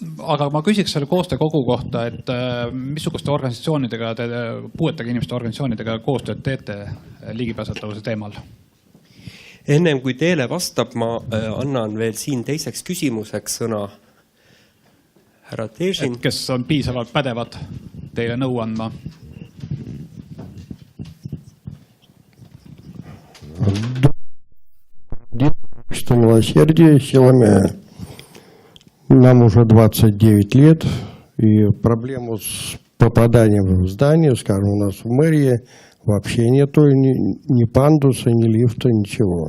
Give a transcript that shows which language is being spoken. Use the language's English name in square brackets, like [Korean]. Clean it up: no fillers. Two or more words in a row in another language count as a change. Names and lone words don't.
[Estonian] aga ma küsiks selle koostöökogu kohta, et missuguste organisatsioonidega, puuetega inimeste organisatsioonidega koostööd teete ligipääsetavuse teemal? Ennem kui teile vastab, ma annan veel siin teiseks küsimuseks sõna härra Težin. Kes on piisavalt pädevad teile nõu andma? [Russian] Что милосердие силами. Нам уже 29 лет, и проблему с попаданием в здание, скажем, у нас в мэрии вообще нету ни пандуса, ни лифта, ничего.